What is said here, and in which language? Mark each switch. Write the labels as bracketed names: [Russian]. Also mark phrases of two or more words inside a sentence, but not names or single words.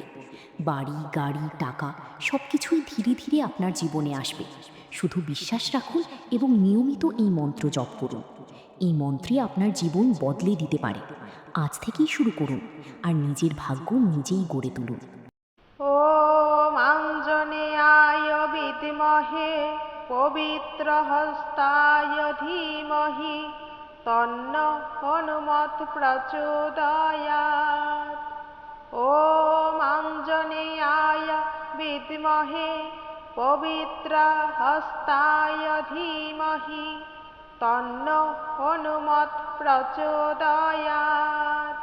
[Bangla] বাড়ি, গাড়ি, টাকা সব কিছুই ধীরে ধীরে আপনার জীবনে আসবে। শুধু বিশ্বাস রাখুন এবং নিয়মিত এই মন্ত্র জপ করুন। এই মন্ত্রে আপনার জীবন বদলে দিতে পারে। আজ থেকেই শুরু করুন আর নিজের ভাগ্য নিজেই গড়ে তুলুন। [Sanskrit] ॐ आञ्जनेयाय विद्महे पवित्रहस्ताय धीमहि तन्नो हनुमत् प्रचोदयात्। ॐ आञ्जनेयाय विद्महे पवित्रहस्ताय धीमहि तन्नो हनुमत् प्रचोदयात्।